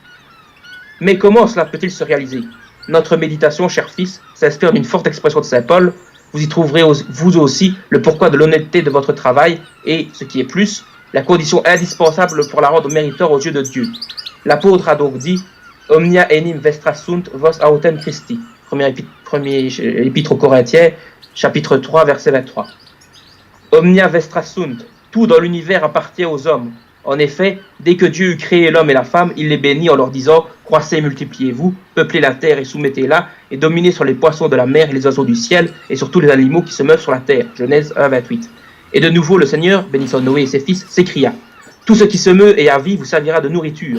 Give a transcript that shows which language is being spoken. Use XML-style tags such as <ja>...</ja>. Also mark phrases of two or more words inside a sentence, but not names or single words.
<fr>Mais comment cela peut-il se réaliser? Notre méditation, cher fils, s'inspire d'une forte expression de saint Paul. Vous y trouverez vous aussi le pourquoi de l'honnêteté de votre travail et, ce qui est plus, la condition indispensable pour la rendre méritoire aux yeux de Dieu. L'apôtre a donc dit «</fr> <la>Omnia enim vestra sunt vos autem Christi</la> <fr>» premier épître aux Corinthiens, chapitre 3, verset 23. «</fr> <la>Omnia vestra sunt</la> <fr>» tout dans l'univers appartient aux hommes. En effet, dès que Dieu eut créé l'homme et la femme, il les bénit en leur disant « Croissez et multipliez-vous, peuplez la terre et soumettez-la, et dominez sur les poissons de la mer et les oiseaux du ciel, et sur tous les animaux qui se meuvent sur la terre. » Genèse 1, 28. Et de nouveau, le Seigneur, bénissant Noé et ses fils, s'écria « Tout ce qui se meut et a vie vous servira de nourriture.</fr>